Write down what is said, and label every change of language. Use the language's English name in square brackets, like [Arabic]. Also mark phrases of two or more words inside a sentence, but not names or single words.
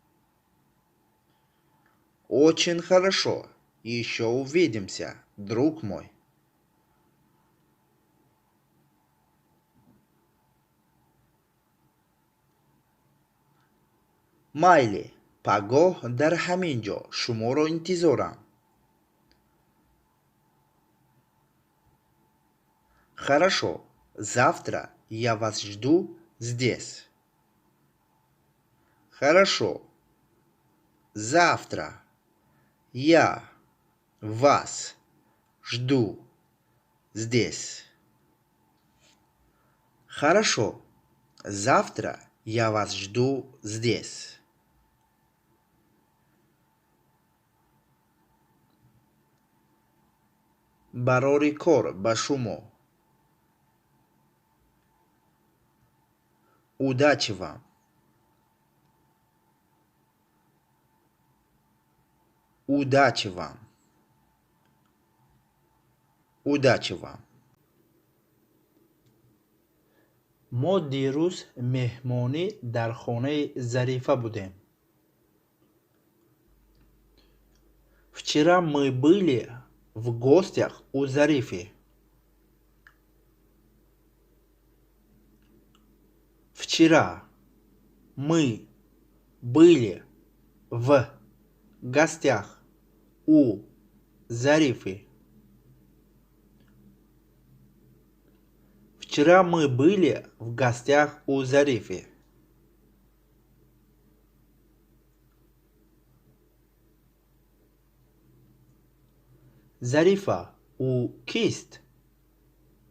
[Russian] Очень хорошо. Еще увидимся, друг мой. [Tajik] Майли, пагоh дар ҳамин ҷо шуморо интизорам. [Russian] Хорошо, завтра я вас жду здесь. Хорошо, завтра я вас жду здесь. Хорошо, завтра я вас жду здесь. [Tajik] барори кор ба шумо. [Russian] Удачи вам. Удачи вам. Удачи вам. [Tajik] Мо дирӯз меҳмонӣ дар хонаи Зарифа будем. [Russian] Вчера мы были в гостях у Зарифи. Вчера мы были в гостях у Зарифи. Вчера мы были в гостях у Зарифи. [Tajik] Зарифа у кист?